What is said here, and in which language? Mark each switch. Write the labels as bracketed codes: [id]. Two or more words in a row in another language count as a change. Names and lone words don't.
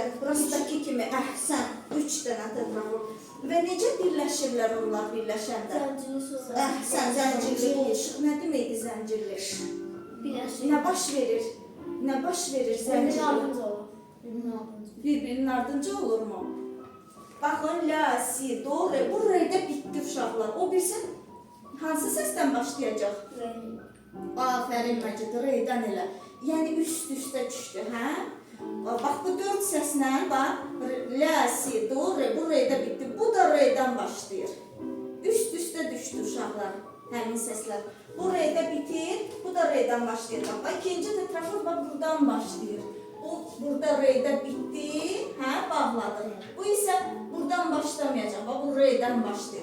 [az] Rastdakı kimi əhsən 3 dənə tetraford. Və necə birləşirlər onlar birləşəndə? Zəncirli su. Əhsən, zəncirli qoluşuq. Nə deməkdir zəncirli? Birləşir. Nə baş verir? Nə baş verir zəncirli? Ardınca olur. Birinin ardınca. Bir-birinin ardınca olurmu? Baxın, la, si, do, re. Bu re'də bitdi uşaqlar. O bilsin hansı səsdən başlayacaq? Afərin Məcid, re'dən elə. Yəni üst-üstə düşdü, hə? Bax, bu 4 səslə, bax, la, si, do, re, bu re'də bitdi. Bu da re'dən başlayır. Üst-üstə düşdü uşaqlar, həmin səslər. Bu re'də bitir, bu da re'dən başlayır. Bax, ikinci tetraford bax, buradan başlayır. Bu, burada re'də bitdi, hə, bağladı. Bu isə buradan başlamayacaq, bax, bu re'dən başlayır.